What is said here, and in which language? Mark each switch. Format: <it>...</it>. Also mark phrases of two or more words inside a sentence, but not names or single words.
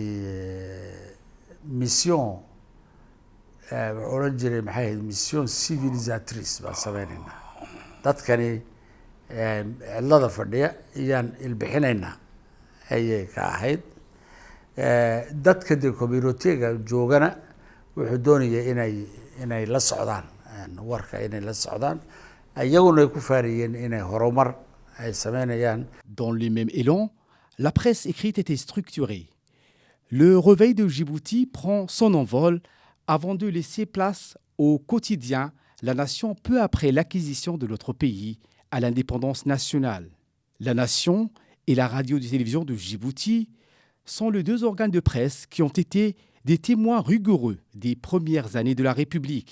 <so>mission wuxuu odhan jiray maxay ahayd</so> <fr>mission civilisatrice</fr> <so>baan sameynaynaa dadkani cidlada fadhiya iyaan ilbixinaynaa ayay ka ahayd dadka dee communitiga joogana wuxuu doonaya inay la socdaan warka inay la socdaan iyaguna ay ku faariyeen inay horumar ay sameynayaan.</so> <fr>Dans le même élan, la presse écrite était structurée. Le réveil de Djibouti prend son envol avant de laisser place au quotidien La Nation peu après l'acquisition de notre pays à l'indépendance nationale. La Nation et la radio-télévision de Djibouti sont les deux organes de presse qui ont été des témoins rigoureux des premières années de la République.</fr>